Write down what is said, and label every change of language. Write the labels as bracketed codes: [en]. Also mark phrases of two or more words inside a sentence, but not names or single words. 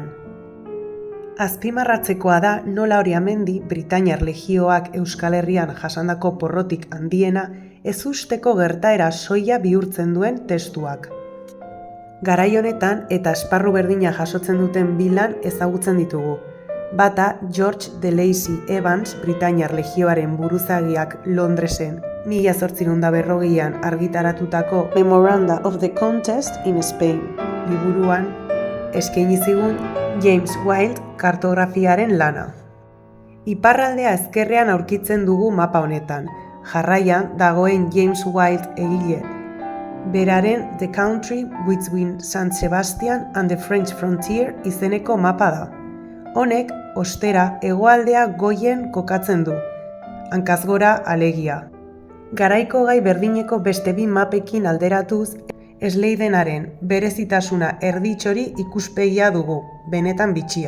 [eu] Azpimarratzekoa da nola Oriamendi Britainiar Legioak Euskal Herrian jasandako porrotik handiena ezusteko gertaera soila bihurtzen duen testuak. Garai honetan eta esparru berdina jasotzen duten bi lan ezagutzen ditugu. Bata George de Lacy Evans Britainiar Legioaren buruzagiak Londresen 1840an argitaratutako Memoranda of the Contest in Spain liburuan eskaini zigun James Wilde kartografiaren lana. Iparraldea ezkerrean aurkitzen dugu mapa honetan, jarraian dagoen James Wilde egile. Beraren The Country Between San Sebastian and the French Frontier izeneko mapa da. Honek, ostera, hegoaldea goien kokatzen du, hankaz gora alegia. Garaiko gai berdineko beste bi mapekin alderatuz, Sladenaren berezitasuna erditxori ikuspegia dugu, benetan bitxia.